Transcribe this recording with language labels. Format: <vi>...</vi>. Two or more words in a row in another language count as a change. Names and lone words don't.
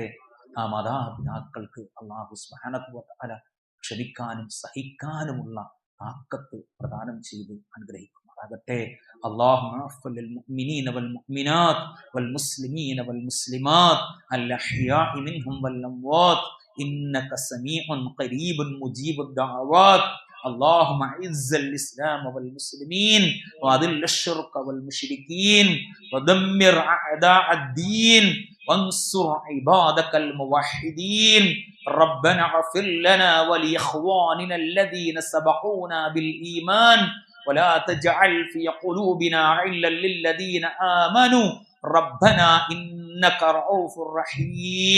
<ml>ആ മാതാപിതാക്കൾക്ക് അല്ലാഹു</ml> <ar>سبحانه وتعالى</ar> <ml>ക്ഷമിക്കാനും സഹിക്കാനുമുള്ള താക്കത്ത് പ്രദാനം ചെയ്ത് അനുഗ്രഹിക്കുമാറാകട്ടെ.</ml> <ar>اللهم اغفر للمؤمنين والمؤمنات والمسلمين والمسلمات الأحياء منهم والأموات إنك سميع قريب مجيب الدعوات. اللهم اعز الاسلام والمسلمين واذل الشرك والمشركين ودمر اعداء الدين وانصر عبادك الموحدين. ربنا اغفر لنا ولاخواننا الذين سبقونا بالايمان ولا تجعل في قلوبنا غلا للذين امنوا ربنا انك رؤوف رحيم.</ar>